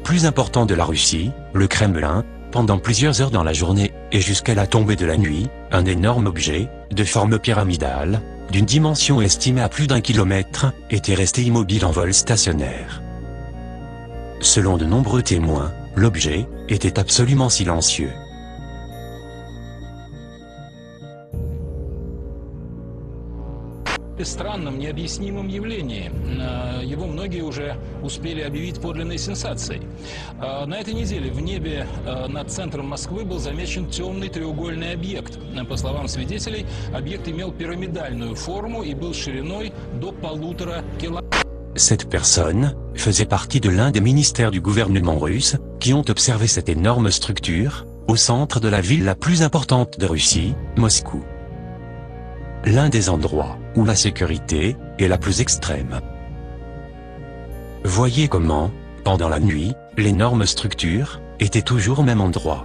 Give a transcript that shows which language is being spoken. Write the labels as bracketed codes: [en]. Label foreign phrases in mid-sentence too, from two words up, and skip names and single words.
[fr] plus importants de la Russie, le Kremlin, pendant plusieurs heures dans la journée et jusqu'à la tombée de la nuit, un énorme objet, de forme pyramidale, d'une dimension estimée à plus d'1 kilomètre, était resté immobile en vol stationnaire. Selon de nombreux témoins, l'objet était absolument silencieux. [ru] Странном, необъяснимом явлении. Его многие уже успели объявить подлинной сенсацией. На этой неделе в небе над центром Москвы был замечен темный треугольный объект. По словам свидетелей, объект имел пирамидальную форму и был шириной до 1,5 километра. [fr] Cette personne faisait partie de l'un des ministères du gouvernement russe qui ont observé cette énorme structure, au centre de la ville la plus importante de Russie, Moscou. L'un des endroits où la sécurité est la plus extrême. Voyez comment, pendant la nuit, l'énorme structure était toujours au même endroit.